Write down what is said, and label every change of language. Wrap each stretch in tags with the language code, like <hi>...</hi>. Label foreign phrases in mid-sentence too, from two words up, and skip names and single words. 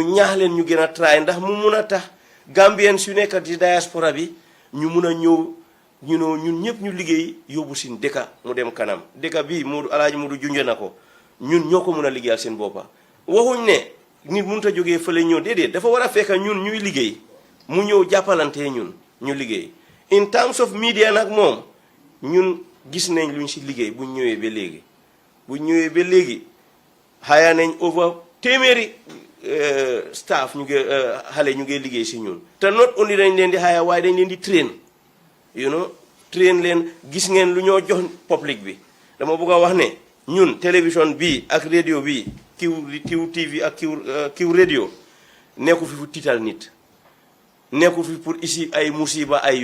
<wo>ñaax leen ñu gën a try ndax mu mun a tax Gambians yu nekk di diaspora bi ñu mun a ñëw ñun ñëpp ñu liggéey yóbbu sin dëkka mu dem kanam dëkka bi Moodu Alaaji Moodu junje na ko ñun ñoo ko mun a liggéeyal seen boppa waxuñ ne nit mënut a jógee fële ñëw déedéet dafa war a fekk ñun ñuy liggéey mu ñëw jàppalante ñun ñu liggéey</wo> <en>in terms of media</en> <wo>nag moom ñun gis nañ luñ si liggéey buñ ñëwee ba léegi haya nañ over téeméeri staff ñu ngi xale ñu ngi liggéey si ñun te</wo> <en>not only</en> <wo>dañ leen di haya waaye dañ leen di</wo> <en>train train</en> <wo>leen gis ngeen lu ñoo jox public bi dama bëgg a wax ne ñun télévision bii ak radio bii Q TV ak Q radio nekku fi fu tiital nit nekku fi</wo> <fr>pour ici</fr> <wo>ay musiba ay</wo>